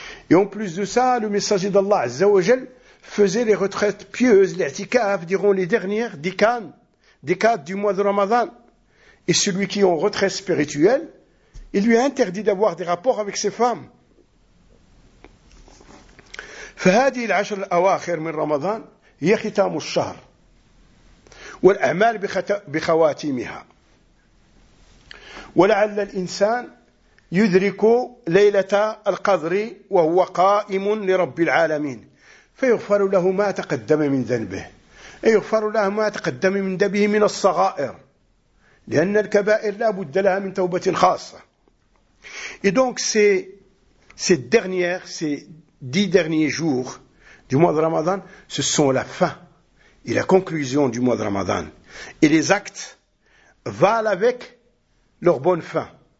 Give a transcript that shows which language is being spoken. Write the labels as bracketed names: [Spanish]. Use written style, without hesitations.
[French] Et en plus de ça, le messager d'Allah, Azza wa Jal, faisait les retraites pieuses, les itikaf, diront les dernières, décades du mois de Ramadan. Et celui qui est en retraite spirituelle, il lui est interdit d'avoir des rapports avec ses femmes. [Arabic] فهذه العشر الأواخر من رمضان هي ختام الشهر والأعمال بخواتيمها ولعل الإنسان يدرك ليلة القدر وهو قائم لرب العالمين فيغفر له ما تقدم من ذنبه يغفر له ما تقدم من ذنبه من الصغائر لأن الكبائر لا بد لها من توبة خاصة. [French] Et donc ces 10 derniers jours du mois de Ramadan, ce sont la fin et la conclusion du mois de Ramadan. Et les actes valent avec leur bonne fin.